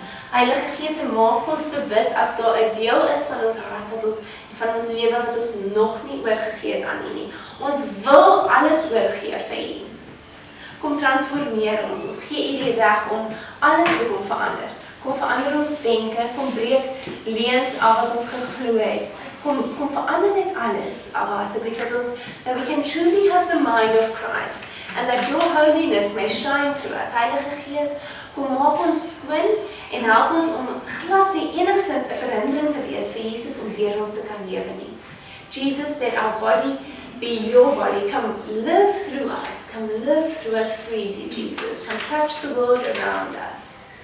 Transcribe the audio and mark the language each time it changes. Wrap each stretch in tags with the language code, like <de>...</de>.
<af>Heilige Gees, maak ons bewus as daar 'n deel is van ons hart van ons lewe wat ons nog nie oorgegee het aan U nie. Ons wil alles oorgee vir U. Kom transformeer ons. Ons gee U die reg om alles te kom verander. Kom verander ons denke, kom breek leuns af wat ons geglo het. Kom verander net alles, Abba, asseblief dat ons,</af> <en>that we can truly have the mind of Christ and that Your holiness may shine through us.</en> <af>Heilige Gees, kom maak ons skoon en help ons om glad die enigstens 'n verhindering te wees vir Jesus om deur ons te kan lewe nie.</af> <en>Jesus, that our body be Your body. Come live through us. Come live through us freely, Jesus. Come touch the world around us.</en>